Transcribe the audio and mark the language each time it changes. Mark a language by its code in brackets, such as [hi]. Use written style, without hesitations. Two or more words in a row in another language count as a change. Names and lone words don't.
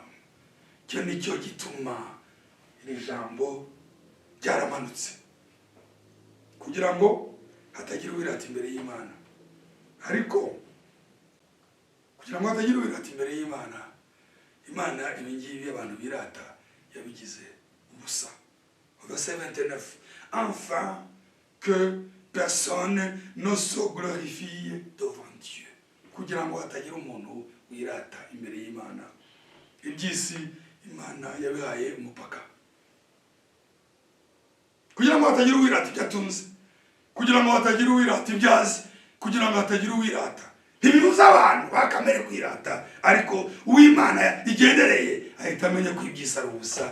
[rw] Cyo nicyo gituma iri jambo ryaramanutse, kugira ngo hatagira uwirata imbere y'Imana. Ariko kugira ngo hatagira uwirata imbere y'Imana, Imana ibingibi abantu birata yabigize ubusa. [fr] Verset 29, enfin que personne ne se glorifie devant Dieu. [rw] Kugira ngo hatagira umuntu wirata imbere y'Imana. Ibyisi Imana yabihaye umupaka, kugira ngo hatagira uwirata ibyo atunze, kugira ngo hatagira uwirata ibyazi, kugira ngo hatagira uwirata. Ntibibuza abantu bakamere kwirata, ariko uw'Imana igendereye ahita amenya ko ibyisa ari ubusa.